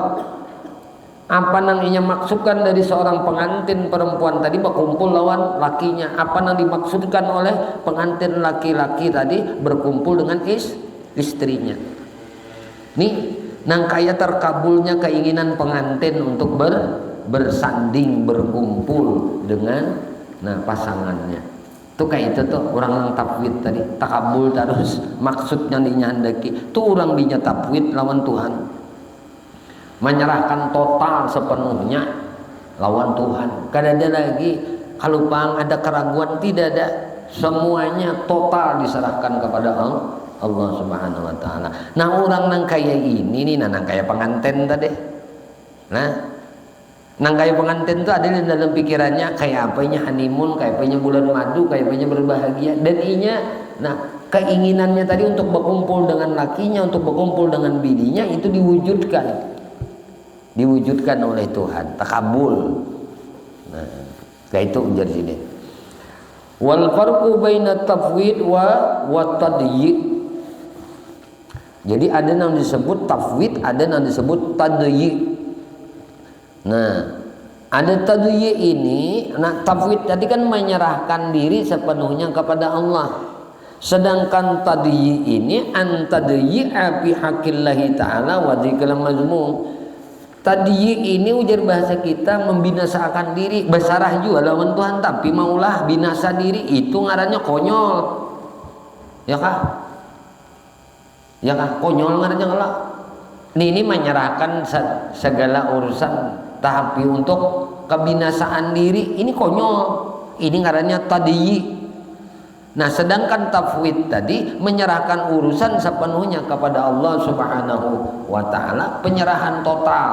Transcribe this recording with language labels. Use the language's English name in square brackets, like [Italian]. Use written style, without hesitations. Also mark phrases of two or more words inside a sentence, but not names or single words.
[Banjar] Apa nang inya maksudkan dari seorang pengantin perempuan tadi berkumpul lawan lakinya? Apa nang dimaksudkan oleh pengantin laki-laki tadi berkumpul dengan istrinya? Nih, nang kaya terkabulnya keinginan pengantin untuk bersanding, berkumpul dengan pasangannya. Itu kayak itu tuh orang yang tafwid tadi, takabul terus maksudnya dinyandaki. Tuh orang dinya tafwid lawan Tuhan. Menyerahkan total sepenuhnya lawan Tuhan. Kada ada lagi kalau bang ada keraguan, tidak ada. Semuanya total diserahkan kepada Allah [Arabic] سبحانه وتعالى. [Banjar] Nah, orang nang kaya ini nih, nang kaya pengantin tadi. Nah, nang kaya pengantin itu ada di dalam pikirannya kayak apanya honeymoon, kayak apanya bulan madu, kayak apanya berbahagia, dan inya keinginannya tadi untuk berkumpul dengan lakinya, untuk berkumpul dengan bininya, itu diwujudkan oleh Tuhan, takabul. Nah, kayak itu ujar sini. [Arabic] والفرق بين التفويض والتضييع'. [Banjar] Jadi ada yang disebut tafwid, ada yang disebut tadyi'. Nah, ada tadyi' ini, nah tafwid tadi kan menyerahkan diri sepenuhnya kepada Allah. Sedangkan tadyi' ini [Arabic] أن التضييع في حق الله تعالى وذكر المذموم. [Banjar] Tadyi' ini ujar bahasa kita membinasakan diri, besarah juga lawan Tuhan, tapi maulah binasa diri, itu ngarannya konyol. Ya kah? Ya kah? Konyol ngarannya lah. ini menyerahkan segala urusan tapi untuk kebinasaan diri, ini konyol. Ini ngarannya tadiyyi. Nah, sedangkan tafwid tadi menyerahkan urusan sepenuhnya kepada Allah [Arabic] سبحانه وتعالى, [Banjar] penyerahan total.